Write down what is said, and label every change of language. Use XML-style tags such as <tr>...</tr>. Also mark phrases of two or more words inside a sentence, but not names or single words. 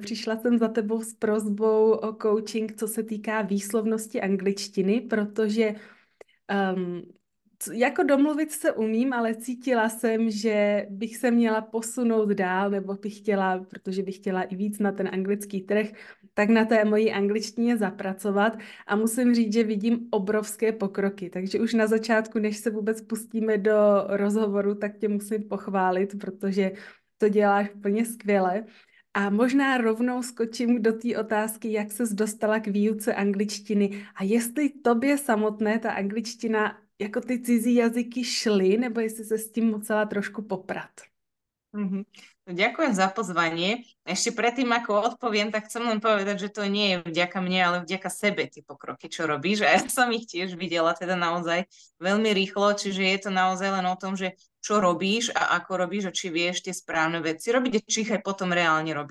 <cs>Přišla jsem za tebou s prosbou o coaching, co se týká výslovnosti angličtiny, protože Um, jako domluvit se umím, ale cítila jsem, že bych se měla posunout dál, nebo bych chtěla, protože bych chtěla i víc na ten anglický trh, tak na té mojí angličtině zapracovat a musím říct, že vidím obrovské pokroky, takže už na začátku, než se vůbec pustíme do rozhovoru, tak tě musím pochválit, protože to děláš úplně skvěle. A možná rovnou skočím do té otázky, jak ses dostala k výuce angličtiny a jestli tobě samotné ta angličtina jako ty cizí jazyky šly, nebo jestli se s tím musela trošku poprat. Mhm. No,</cs> <sk>ďakujem za pozvanie. Ešte predtým, ako odpoviem, tak chcem len povedať, že to nie je vďaka mne, ale vďaka sebe tie pokroky, čo robíš. A ja som ich tiež videla teda naozaj veľmi rýchlo, čiže je to naozaj len o tom, že čo robíš a ako robíš a či vieš tie správne veci robiť a či ich aj potom reálne robíš.</sk>